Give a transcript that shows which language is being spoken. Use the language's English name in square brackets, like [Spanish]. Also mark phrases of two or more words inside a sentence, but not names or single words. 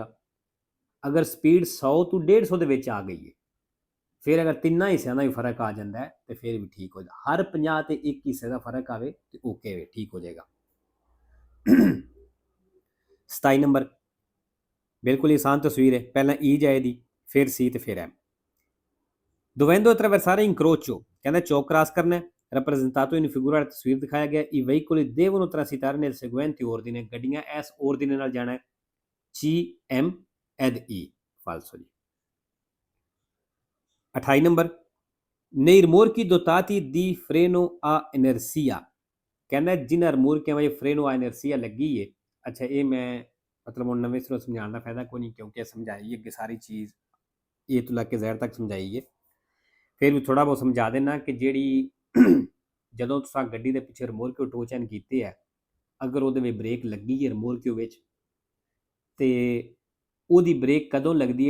[Punjabi] ਅਗਰ ਸਪੀਡ 100 ਤੋਂ 150 ਦੇ ਵਿੱਚ ਆ ਗਈ ਹੈ, ਫਿਰ ਅਗਰ 3 ਹਿੱਸਿਆਂ ਦਾ ਵੀ ਫਰਕ ਆ ਜਾਂਦਾ ਹੈ ਤੇ ਫਿਰ ਵੀ ਠੀਕ ਹੋ ਜਾਂਦਾ। ਹਰ 50 ਤੇ 1 ਹਿੱਸੇ ਦਾ ਫਰਕ ਆਵੇ ਤੇ ਓਕੇ ਵੇ, ਠੀਕ ਹੋ ਜਾਏਗਾ। 27 ਨੰਬਰ ਬਿਲਕੁਲ ਆਸਾਨ ਤਸਵੀਰ ਹੈ, ਪਹਿਲਾਂ ਈ ਜਾਏਗੀ, ਫਿਰ ਸੀ ਤੇ ਫਿਰ ਐਮ। [Italian] dovendo attraversare incrocio, [Punjabi] ਕਹਿੰਦਾ ਚੌਕ ਕ੍ਰਾਸ ਕਰਨਾ ਹੈ। [Italian] rappresentato in figura, [Punjabi] ਤਸਵੀਰ ਦਿਖਾਇਆ ਗਿਆ [Italian] i veicoli devono transitare nel seguente ordine, [Punjabi] ਗੱਡੀਆਂ ਇਸ ordine ਨਾਲ ਜਾਣਾ ਹੈ CM [Italian] ed E falso [Punjabi] जी। 28 ਨੰਬਰ, [Italian] nei rimorchi dotati di freno a inersia, [Punjabi] ਕਹਿੰਦਾ ਜਿਨ੍ਹਾਂ ਰਿਮੋਰਕਾਂ ਵਿੱਚ [Italian] freno a inerzia [Punjabi] ਲੱਗੀ ਏ। ਅੱਛਾ, ਇਹ ਮੈਂ ਮਤਲਬ ਹੁਣ ਨਵੇਂ ਸਿਰੋਂ ਸਮਝਾਉਣ ਦਾ ਫਾਇਦਾ ਕੋਈ ਨਹੀਂ, ਕਿਉਂਕਿ ਸਮਝਾਈ ਅੱਗੇ ਸਾਰੀ ਚੀਜ਼ ਏ ਤੋਂ ਲੈ ਕੇ ਜ਼ੈਡ ਤੱਕ ਸਮਝਾਈ ਏ। ਫਿਰ ਵੀ ਥੋੜ੍ਹਾ ਬਹੁਤ ਸਮਝਾ ਦੇਣਾ ਕਿ ਜਿਹੜੀ ਜਦੋਂ ਤੁਸੀਂ ਗੱਡੀ ਦੇ ਪਿੱਛੇ ਰਿਮੋਰਕਿਓ ਟੋ ਚੈਨ ਕੀਤੇ ਹੈ, ਅਗਰ ਉਹਦੇ ਵਿੱਚ ਬ੍ਰੇਕ ਲੱਗੀ ਹੈ ਰਿਮੋਰਕਿਓ ਵਿੱਚ, ਤੇ ਉਹਦੀ ਬ੍ਰੇਕ ਕਦੋਂ ਲੱਗਦੀ ਹੈ?